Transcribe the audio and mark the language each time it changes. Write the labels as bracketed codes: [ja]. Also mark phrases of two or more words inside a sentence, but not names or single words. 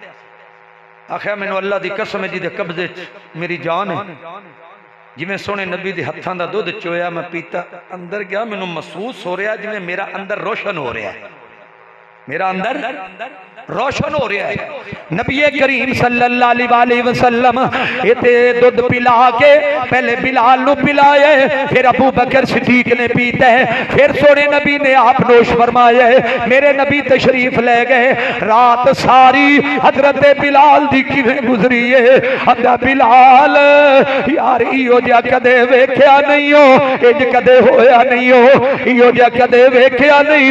[pa] آکھیا مینوں اللہ دی قسم ہے جہدے قبضے میری جان ہے، جویں سوہنے نبی دے ہتھاں دا دودھ چویا میں پیتا، اندر گیا مینوں محسوس ہو رہیا جویں میرا اندر روشن ہو رہیا ہے، میرا اندر روشن ہو رہیا ہے. نبی کریم [ar] صلى الله عليه وسلم [pa] ایتھے دودھ پلا کے پہلے بلال نوں پلائے، فیر ابو بکر صدیق نے پیتا ہے، فیر سوہنے نبی نے آپ نوش فرمایا ہے. میرے نبی تشریف لے گئے. رات ساری حضرت بلال دی کویں گزری ہے. ادا بلال یار ایہو جیہا کدے ویکھیا نہیں ہو، انج کدے ہویا نہیں ہو، ایہو جیہا کدے ویکھیا نہیں.